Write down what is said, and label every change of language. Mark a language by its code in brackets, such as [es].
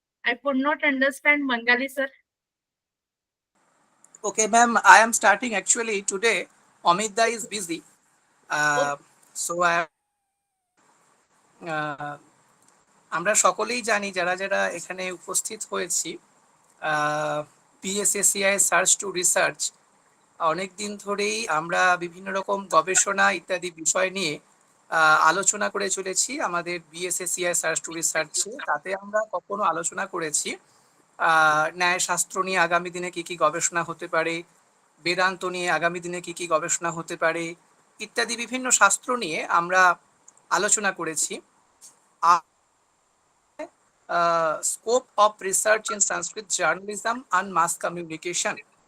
[en] I could not understand Bengali, sir. Okay, ma'am, I am starting actually today. Amida is busy. [bn] So আমরা সকলেই জানি যারা যারা এখানে উপস্থিত হয়েছি PSSCI সার্চ টু রিসার্চ অনেক দিন ধরেই আমরা বিভিন্ন রকম গবেষণা ইত্যাদি বিষয় নিয়ে আলোচনা করে চলেছি আমাদের BSSCI সার্চ টু রিসার্চে। তাতে আমরা কখনো আলোচনা করেছি ন্যায়শাস্ত্র নিয়ে আগামী দিনে কি কি গবেষণা হতে পারে, বেদান্ত নিয়ে আগামী দিনে কি কি গবেষণা হতে পারে ইত্যাদি বিভিন্ন শাস্ত্র নিয়ে আমরা আলোচনা করেছি। [en] Scope of research in Sanskrit journalism and mass communication.